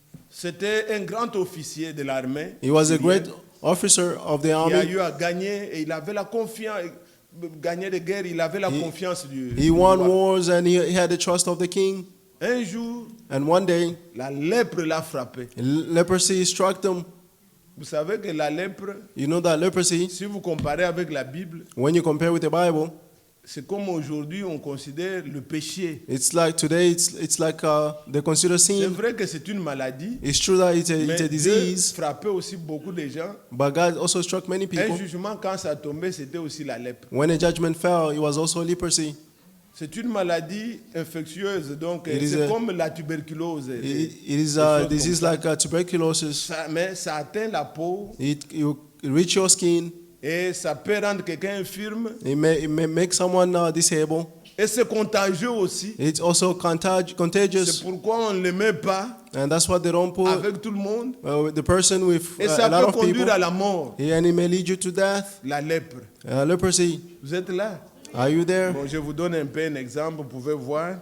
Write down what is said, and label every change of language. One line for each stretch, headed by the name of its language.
French: C'était un grand officier de l'armée.
English: He was a
French: syrienne
English: great officer of the
French: qui a
English: army.
French: eu à gagner et il avait la confiance. Gagner des guerres, il avait la confiance du
English: He won
French: roi.
English: wars and he had the trust of the king.
French: Un jour,
English: And one day,
French: la lèpre l'a frappé.
English: leprosy struck him.
French: Vous savez que la lèpre,
English: You know that leprosy,
French: si vous comparez avec la Bible,
English: when you compare with the Bible,
French: c'est comme aujourd'hui on considère le péché.
English: it's like today, it's like they consider
French: C'est
English: sin.
French: vrai que c'est une maladie,
English: It's true that it's
French: mais
English: a
French: Dieu
English: disease,
French: frappait aussi beaucoup de gens.
English: but God also struck many
French: Un
English: people.
French: jugement, quand ça tombait, c'était aussi la lèpre.
English: When a judgment fell, it was also leprosy.
French: C'est une maladie infectieuse, donc
English: It is
French: c'est
English: a-
French: comme la tuberculose.
English: It is
French: Des
English: a
French: choses
English: disease
French: comme
English: like tuberculosis.
French: mais ça atteint la peau
English: It reach your skin.
French: et ça peut rendre quelqu'un infirme.
English: It may make someone disabled.
French: Et c'est contagieux aussi.
English: It's also
French: C'est
English: contagious,
French: pourquoi on ne le met pas
English: and that's what they don't put
French: avec tout le monde.
English: the person with
French: Et
English: a
French: ça
English: lot
French: peut
English: of people.
French: conduire à la mort.
English: And it may lead you to death.
French: La lèpre.
English: Leprosy.
French: Vous êtes là?
English: Are you there?
French: Bon, je vous donne un peu un exemple, vous pouvez voir.